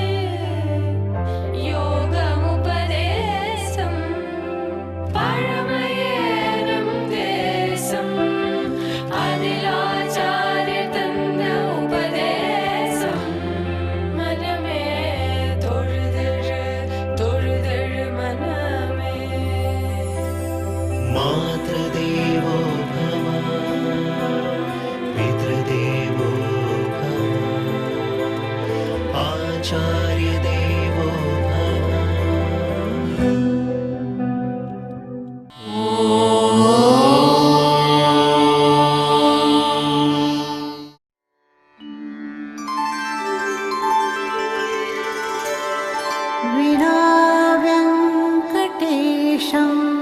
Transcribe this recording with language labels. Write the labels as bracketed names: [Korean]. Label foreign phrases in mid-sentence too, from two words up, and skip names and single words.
[Tamil] யோகம் உபதேசம், பழமையேறும் தேசம் அதில் ஆச்சாரியர் தந்த உபதேசம், மனமே தொழுதழு தொழுதழு மனமே. [Sanskrit] मातृदेवो भव पितृदेवो भव आचार्यदेवो भव. विना वेङ्कटेशं